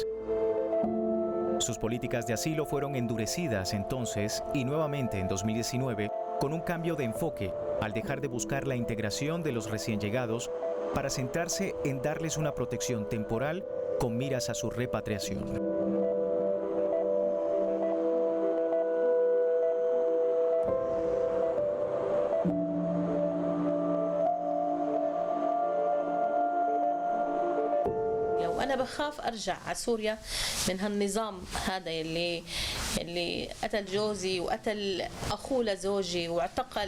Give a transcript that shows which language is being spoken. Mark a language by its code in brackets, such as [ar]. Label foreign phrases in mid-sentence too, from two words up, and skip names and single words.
[es] Sus políticas de asilo fueron endurecidas entonces y nuevamente en 2019 con un cambio de enfoque al dejar de buscar la integración de los recién llegados para centrarse en darles una protección temporal con miras a su repatriación. [ar] وأنا بخاف أرجع على سوريا من هالنظام هذا اللي قتل جوزي وقتل أخوه لزوجي واعتقل.